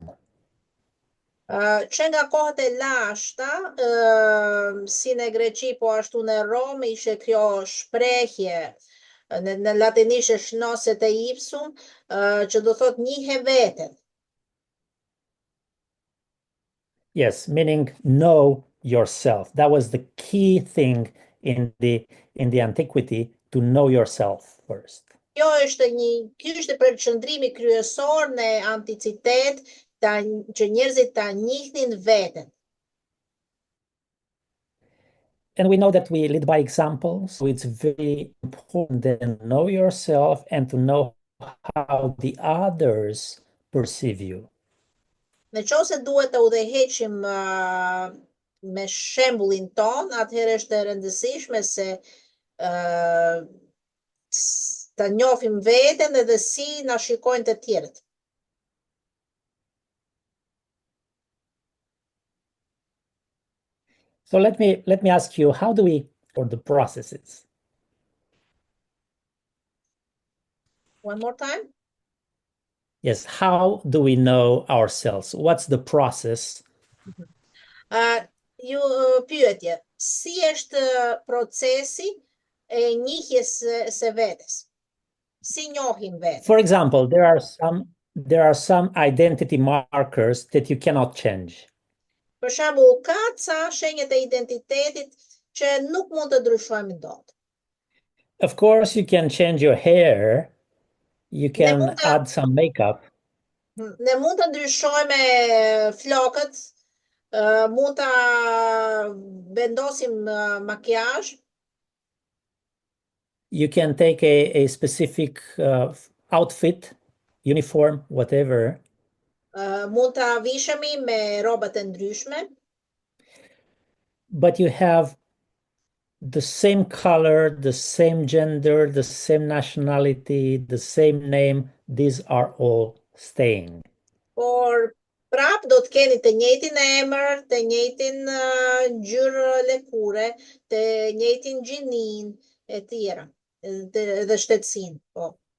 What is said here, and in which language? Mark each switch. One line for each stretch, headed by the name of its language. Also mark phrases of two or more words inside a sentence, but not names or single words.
Albanian: Që nga kohët e lashta, si në Greqi, po ashtu në Rom, ishe kjo shprehje, në latinisht është
Latin: nocet e ipsum,
Albanian: që do thot njihe veten.
English: Yes, meaning know yourself. That was the key thing in the antiquity, to know yourself first.
Albanian: Ky është përqendrimi kryesor në anticitet, që njerëzit ta njihnin veten.
English: And we know that we lead by example, so it's very important to know yourself and to know how the others perceive you.
Albanian: Në qoftë se duhet të udhëheqim me shembullin ton, atëherë është e rëndësishme se ta njohim veten edhe si na shikojnë të tjerët.
English: So let me ask you, how do we, or the processes? One more time? Yes, how do we know ourselves? What's the process?
Albanian: Ju pyetje, si është procesi e njihjes së vetes? Si njohim veten?
English: For example, there are some identity markers that you cannot change.
Albanian: Për shembull, ka ca shenjat e identitetit që nuk mund të ndryshojmë dot.
English: Of course, you can change your hair, you can add some makeup.
Albanian: Ne mund të ndryshojmë flokët, mund ta vendosim makiazh.
English: You can take a specific outfit, uniform, whatever.
Albanian: Mund ta vishemi me rrobat e ndryshme.
English: But you have the same color, the same gender, the same nationality, the same name. These are all staying.
Albanian: Por prap do të keni të njëjtin emër, të njëjtin ngjyrë lëkure, të njëjtin gjinin e tjera, dhe shtetësinë, po.